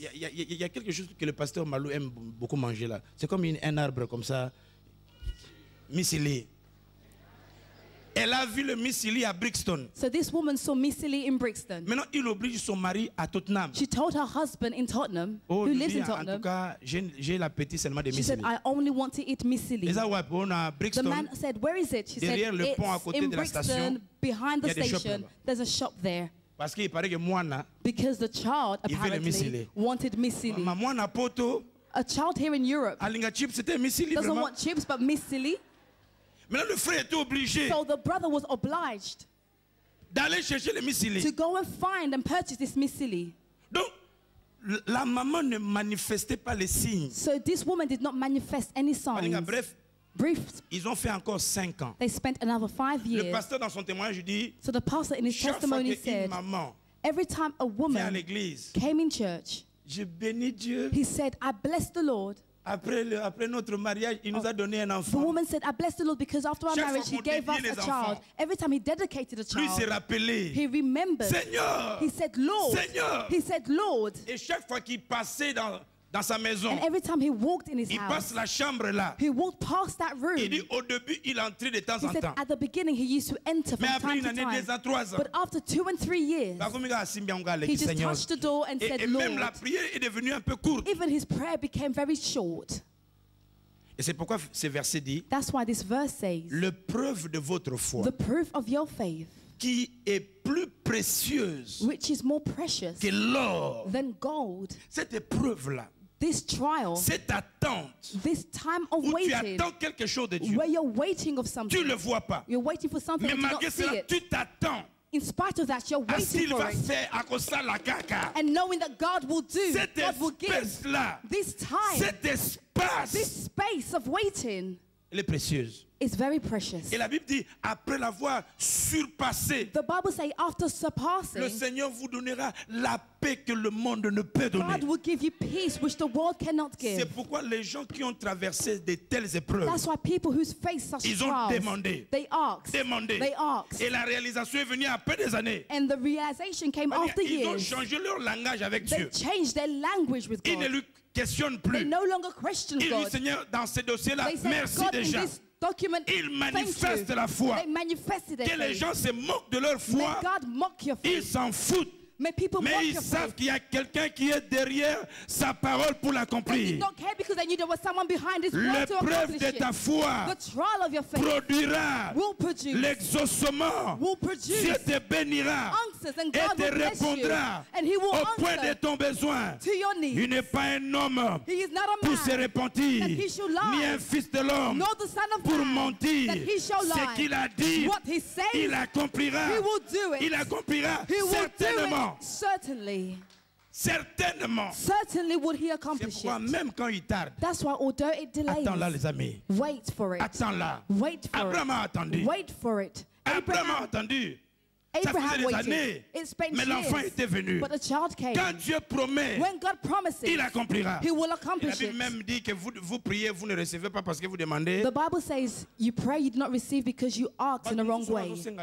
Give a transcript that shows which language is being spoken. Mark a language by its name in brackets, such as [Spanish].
[French] Il y a quelque chose que le pasteur Malou aime beaucoup manger là. C'est comme un arbre comme ça, mycélié. Elle a vu le mycélié à Brixton. [English] So this woman saw mycélié in Brixton. [French] Maintenant, il oblige son mari à Tottenham. [English] She told her husband in Tottenham, who lives in Tottenham. [French] En tout cas, j'ai l'appétit seulement de mycélié. [English] She said, I only want to eat mycélié. The man said, where is it? She said, it's in Brixton, behind the station. There's a shop there. [French] Parce qu'il paraît que Moana, [English] because the child apparently wanted mycélié. [Lingala] Moana poto. [English] A child here in Europe doesn't want chips but mycélié. [French] Maintenant, le frère était obligé [English] so the brother was obliged [French] d'aller chercher le mycélié. [English] To go and find and purchase this mycélié. [French] Donc, la maman ne manifestait pas les signes. [English] So this woman did not manifest any signs. [French] Bref, ils ont fait encore 5 ans. [English] They spent another 5 years. [French] Le pasteur dans son témoignage dit, [English] so the pastor in his testimony said, every time a woman came in church, [French] je bénis Dieu. [English] He said, I bless the Lord. [French] Après notre mariage, il nous a donné un enfant. [English] The woman said, I bless the Lord because after our marriage, He gave us a child. Every time He dedicated a child, He remembered. [French] Seigneur, [English] He said, Lord. [French] Seigneur. [English] He said, Lord. [French] Et chaque fois qu'il passait dans sa maison, [English] and every time he walked in his [French] il passe la chambre là. [English] He walked past that room. [French] Il dit au début, il entrait de temps en temps. [English] At the beginning, he used to enter from time to time. But after 2 and 3 years, he just touched the door and said, Lord. [French] Même la prière est devenue un peu courte. [English] Even his prayer became very short. [French] Et c'est pourquoi ce verset dit, [English] that's why this verse says, [French] le preuve de votre foi, [English] the proof of your faith, [French] qui est plus précieuse, [English] which is more precious [French] que l'or, [English] than gold. [French] Cette épreuve-là, [English] this trial, [French] cette attente, [English] this time of [French] où [English] waiting, [French] tu attends quelque chose de Dieu, [English] where you're waiting of something, [French] tu le vois pas, [English] you're waiting for something, [French] mais malgré cela, tu t'attends. [English] In spite of that, you're waiting for it. And knowing that God will do, God will give. This time, this space of waiting, [French] elle est précieuse. [English] Is very precious. [French] Et la Bible dit, après l'avoir surpassé, [English] the Bible says, after surpassing, [French] le Seigneur vous donnera la paix que le monde ne peut donner. [English] God will give you peace which the world cannot give. [French] C'est pourquoi les gens qui ont traversé de telles épreuves, [English] that's why people who face such [French] ils ont [English] trials, [French] demandé, [English] they asked, [French] et la réalisation est venue après des années. [English] And the realization came after [French] ils [English] years. [French] ont changé leur langage avec [English] They [French] Dieu. [English] changed their language with God. [French] questionne plus. [English] They no longer question [French] Il [English] God. [French] dit, Seigneur, dans ce dossier-là, [English] They said, [French] merci [English] God, [French] déjà. [English] in this document, [French] Il manifeste la foi. [English] They manifested their [French] Que les [English] faith. [French] gens se moquent de leur [English] May [French] foi, [English] God mock your [French] ils [English] faith. [French] s'en foutent. [English] May people [French] Mais [English] mock [French] ils [English] your [French] savent [English] faith. [French] qu'il y a quelqu'un qui est derrière sa parole pour [English] They [French] l'accomplir. [English] don't care because they knew there was someone behind this word to [French] L'épreuve [English] accomplish [French] de [English] it. [French] ta foi [English] The trial of your faith [French] produira [English] will produce [French] l'exaucement. [English] will produce [French] Dieu te bénira [English] answers, and [French] et [English] God [French] te [English] will bless you, [French] répondra [English] and He will [French] au point de [English] answer [French] ton besoin. [English] to your [French] Il [English] needs. [French] n'est pas un homme [English] He is not a [French] pour se [English] man [French] repentir, [English] that he should lie, [French] ni un fils de l'homme [English] nor the son of [French] pour [English] man [French] mentir. [English] that he shall [French] Ce [English] lie. [French] qu'il a dit, [English] What he says, [French] il accomplira. [English] he will do it. [French] Il accomplira [English] He will [French] certainement. [English] do it. Certainly. [French] Certainement. [English] Certainly would he [French] C'est [English] accomplish [French] pourquoi [English] it. [French] même quand il tarde, [English] That's why although it delays, [French] attends là les amis. [English] wait for it. [French] Attends là. [English] Wait for [French] Abraham a [English] it. [French] attendu. [English] Wait for it. [French] Abraham a attendu. Ça [English] Abraham [French] faisait des [English] waited. [French] années. [English] It spent [French] Mais l'enfant [English] years. [French] était venu. [English] But a child came. [French] Quand Dieu promet, [English] When God promises, [French] il accomplira. [English] He will [French] La [English] accomplish [French] Bible [English] it. [French] même dit que vous priez, vous ne recevez pas parce que vous demandez. [English] The Bible says you pray, you do not receive because you ask in the wrong way.